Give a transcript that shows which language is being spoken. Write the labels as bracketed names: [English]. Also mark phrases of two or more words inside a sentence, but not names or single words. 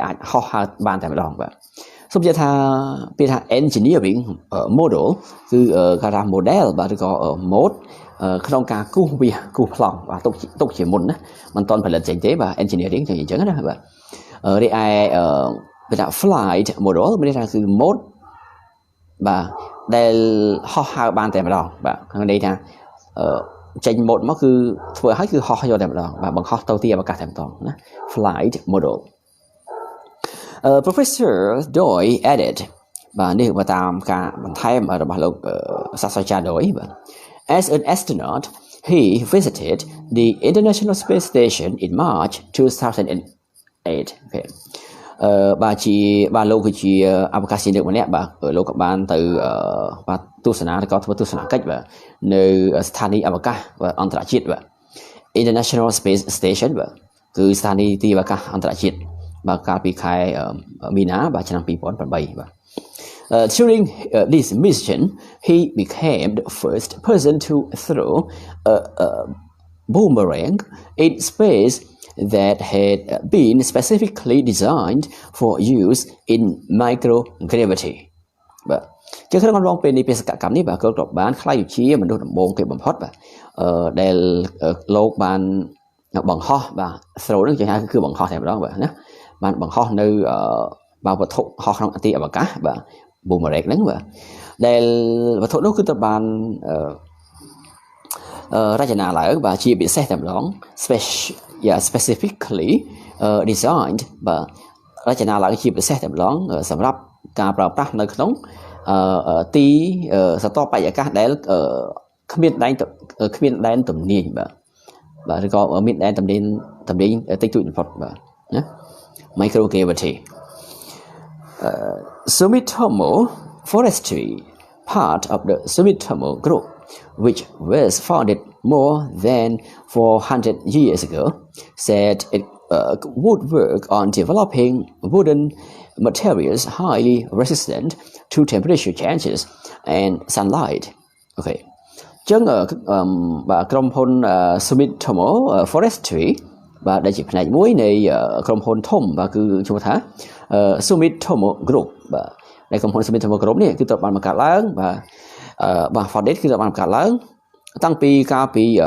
[Khmer] អាចហោះហើរបានតែម្ដងបាទសូមនិយាយថាពាក្យថា [English] engineering model [Khmer] គឺគេថា model បាទឬក៏ mode ក្នុងការគូសវាគូសប្លង់បាទទុកជាមុនណាមិនទាន់ផលិតចេញទេបាទ engineering ចឹងអញ្ចឹងណាបាទរីឯពាក្យថា [English] flight model [Khmer] មានន័យថាគឺ mode បាទដែលហោះហើរបានតែម្ដងបាទក្នុងន័យថាចេញ mode មកគឺធ្វើឲ្យគឺហោះយកតែម្ដងបាទបង្ហោះទៅទីអវកាសតែម្ដងណា [English] flight model Professor Doi added [Khmer] បាទនេះបើតាមការបន្ថែមរបស់លោកសាស្ត្រាចារ្យ Doi បាទ [English] As an astronaut he visited the International Space Station in March 2008 okay [Khmer] បាទលោកគឺជាអវកាសយានិកម្នាក់បាទលោកក៏ បានទៅបាទទស្សនាឬក៏ធ្វើទស្សនកិច្ចបាទនៅស្ថានីយ៍អវកាសអន្តរជាតិបាទ [English] International Space Station [Khmer] បាទគឺស្ថានីយ៍ទីអវកាសអ ន្តរជាតិបាទកាលពីខែមីនាបាទឆ្នាំ2008បាទ [English] During this mission he became the first person to throw a boomerang in space that had been specifically designed for use in microgravity [Khmer] បាទជាក្នុងកំឡុងពេលនេះបេសកកម្មនេះបាទក៏បានខ្លាយជាមនុស្សដំបូងគេបំផុតបាទដែលលោកបានបង្ហោះបាទ throw នឹងគេហៅគឺបង្ហោះតែម្ដងបាទណាបានបង្ហោះនៅបាទវត្ថុហោះក្នុងទីអវកាសបាទ boomerang ហ្នឹងបាទដែលវត្ថុនោះគឺត្រូវបាន រចនាឡើងបាទជាពិសេសតែម្ដង [English] specifically designed [Khmer] បាទរចនាឡើងជាពិសេសតែម្ដងសម្រាប់ការប្រើប្រាស់នៅក្នុងទីសតបរិយាកាសដែលគ្មានដែនទំនាញបាទឬក៏មានដែនទំនាញតិចតួចបំផុតបាទណា microgravity [English] Sumitomo Forestry part of the Sumitomo Group which was founded more than 400 years ago said it would work on developing wooden materials highly resistant to temperature changes and sunlight okay [Khmer] ចឹងបាទក្រុមហ៊ុន Sumitomo Forestry បាទដែលជាផ្នែកមួយនៃក្រុមហ៊ុនធំបាទគឺឈ្មោះថា Sumitomo Group បាទដែលក្រុមហ៊ុន Sumitomo Group នេះគឺត្រូវបានបង្កើតឡើងបាទ founded គឺត្រូវបានបង្កើតឡើងតាំងពីកាលពី